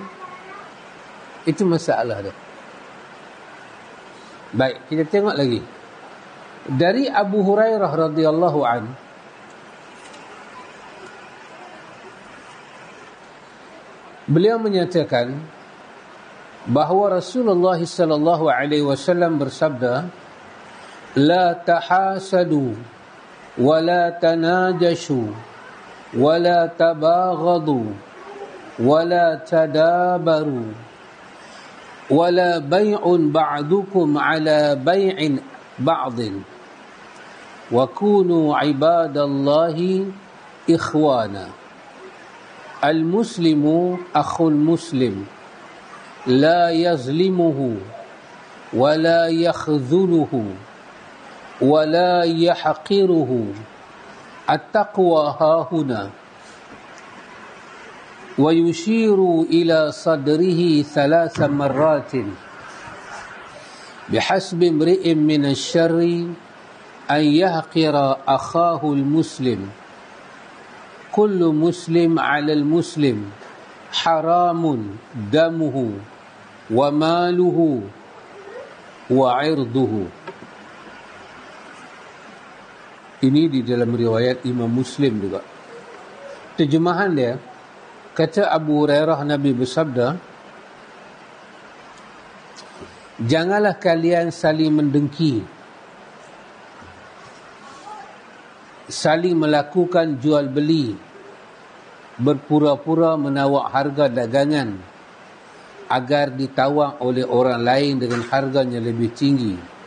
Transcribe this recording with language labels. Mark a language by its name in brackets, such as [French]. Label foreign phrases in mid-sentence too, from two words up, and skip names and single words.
[Malay] Itu masalah dia. Baik, kita tengok lagi. Dari Abu Hurairah [Arabic] رضي الله عن, [Malay] beliau menyatakan bahawa Rasulullah [Arabic] صلى الله عليه وسلم [Malay] bersabda, [Arabic] لا تحاسدوا ولا تناجشوا ولا تباغضوا ولا تدابروا ولا بيع بعضكم على بيع بعض وكونوا عباد الله إخوانا. المسلم أخو المسلم لا يظلمه ولا يخذله ولا يحقره. التقوى ههنا. ويشير إلى صدره ثلاث مرات. بحسب امرئ من الشر أن يحقر أخاه المسلم. كل مسلم على المسلم حرام دمه وماله وعرضه. [Malay] Ini di dalam riwayat Imam Muslim juga. Terjemahan dia, kata Abu Hurairah, Nabi bersabda, janganlah kalian saling mendengki, saling melakukan jual beli, berpura-pura menawar harga dagangan agar ditawar oleh orang lain dengan harganya lebih tinggi.